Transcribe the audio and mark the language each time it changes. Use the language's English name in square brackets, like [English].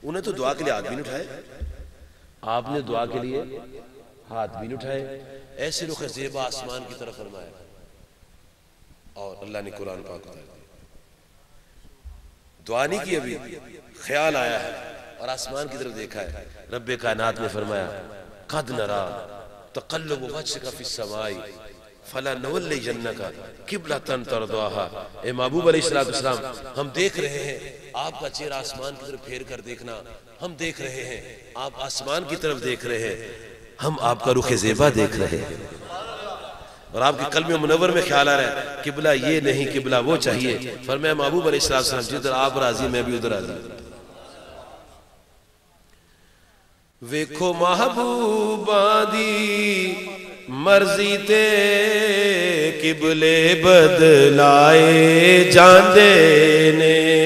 [Urdu] انہیں تو دعا کے لیے ہاتھ بھی نہیں اٹھائے, آپ نے دعا کے لیے ہاتھ بھی نہیں اٹھائے. ایسے رخ زیبا آسمان کی طرف فرمایا اور اللہ نے قرآن پاک اتار دیا. دعا نہیں کی, ابھی خیال آیا ہے اور آسمان کی طرف دیکھا ہے. رب کائنات نے فرمایا [Arabic] قد نرا تقلب وجهك في السماء فلنولینک قبلۃ ترضاها. [Urdu] اے محبوب علیہ السلام ہم دیکھ رہے ہیں آپ کا چہرہ آسمان کی طرف پھیر کر دیکھنا. ہم دیکھ رہے ہیں آپ آسمان کی طرف دیکھ رہے ہیں, ہم آپ کا رخ زیبا دیکھ رہے ہیں. اور آپ کے قلب منور میں خیال آ رہا ہے قبلہ یہ نہیں قبلہ وہ چاہیے. فرمایا محبوب علیہ السلام جدھر آپ راضی میں بھی ادھر راضی. [Punjabi] ویکھو محبوباں دی مرضی تے قبلے بدلائے جاندے نے.